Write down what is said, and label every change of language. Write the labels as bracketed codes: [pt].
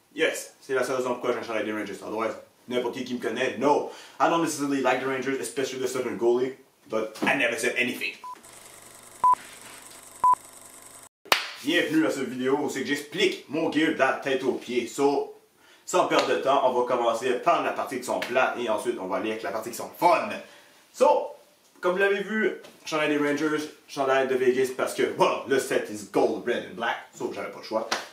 [fr] Yes, c'est la seule raison pourquoi j'ai un chandail des Rangers. Otherwise, n'importe qui me connaît. [en] No, I don't necessarily like the Rangers, especially the certain goalie, but I never said anything. [fr] Bienvenue à cette vidéo où c'est que j'explique mon gear de la tête aux pieds. So, sans perdre de temps, on va commencer par la partie qui sont plates et ensuite on va aller avec la partie qui sont fun. So, comme vous l'avez vu, chandail des Rangers, chandail de Vegas parce que, well, le [en] set is gold, red and black, [fr] so j'avais pas le choix.